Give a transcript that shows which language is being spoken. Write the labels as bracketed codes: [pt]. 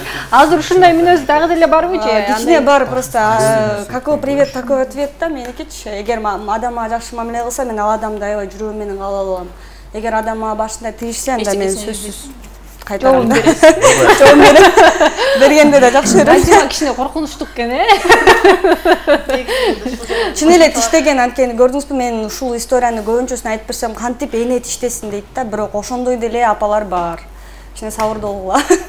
[ky] Азыр ушундай мүнөз дагы деле барбы же? Кичине бар, [ru] просто какой привет, такой ответ [ky] да меникичи. Эгер адамга жакшы мамиле кылса, мен ал адамды аябай жүрөгүм менен кабыл алам. Эгер адамга башында тийишсе, анда мен сөзсүз кайтарам да. Жоом берем. Бергенде да жакшы берем. Азыр кичине коркунучтук экен, э? Чын эле тиштеген, анткени көрдүңүзбү, мен ушул историяны көбүнчөсүн айтып берсем, кантип эне тиштесин дейт да, бирок ошондой деле апалар бар. Кичине сабырдуу болгула.